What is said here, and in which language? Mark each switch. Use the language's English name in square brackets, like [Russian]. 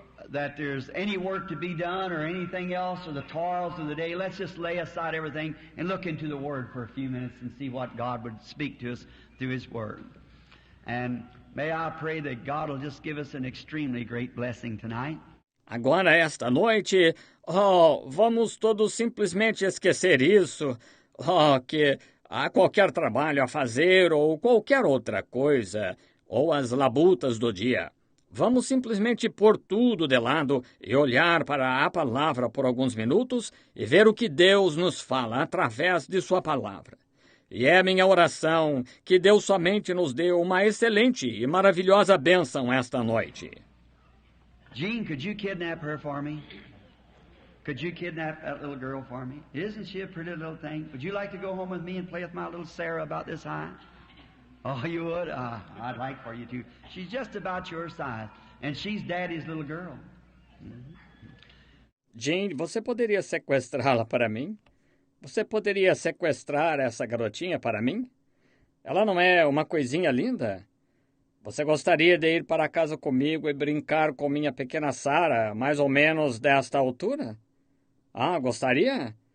[English] that there's any work to be done or anything else or the toils of the day, let's just lay aside everything and look into the Word for a few minutes and see what God would speak to us through His Word. And may I pray that God will just give us an extremely great blessing tonight. [Portuguese] Agora, esta noite, vamos todos simplesmente esquecer isso, que há qualquer trabalho a fazer ou qualquer outra coisa, ou as labutas do dia. Vamos simplesmente pôr tudo de lado e olhar para a palavra por alguns minutos e ver o que Deus nos fala através de sua palavra. E é minha oração que Deus somente nos dê uma excelente e maravilhosa bênção esta noite. [English] Jean, could you kidnap her for me? Could you kidnap that little girl for me? Isn't she a pretty little thing? Would you like to go home with me and play with my little Sarah about this high? Oh, you would? I'd like for you to. She's just about your size, and she's Daddy's little girl. [Portuguese] Jean, você poderia sequestrá-la para mim? Você poderia sequestrar essa garotinha para mim? Ela não é uma coisinha linda? Você gostaria de ir para casa comigo e brincar com minha pequena Sarah, mais ou menos desta altura? Gostaria?